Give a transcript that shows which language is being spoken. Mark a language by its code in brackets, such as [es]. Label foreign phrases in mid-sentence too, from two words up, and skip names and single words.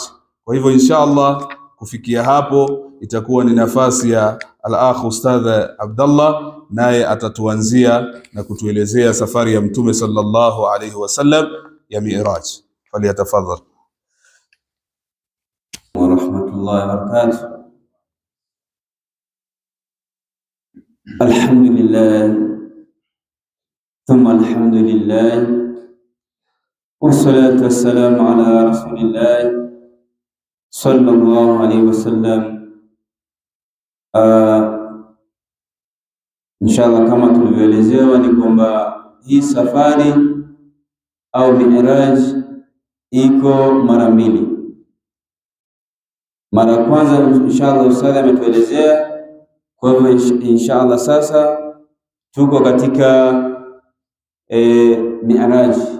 [sw] Kwa hivyo [ar] إن شاء الله [sw] kufikia hapo itakuwa ni nafasi ya al-akh Ustadh Abdallah, naye atatuanzia na kutuelezea safari ya Mtume [ar] صلى الله عليه وسلم [sw] ya Mi'raj. Falyatafadhal. [ar] ورحمة الله وبركاته. الحمد لله ثم الحمد لله والصلاة والسلام على رسول الله صلى الله عليه وسلم. [sw] Inshallah, kama tulivyoelezewa ni kwamba hii safari au Mi'raj iko mara mbili. Mara ya kwanza inshallah ustadhi ametuelezea. Kwa hivyo inshallah sasa tuko katika Mi'raj.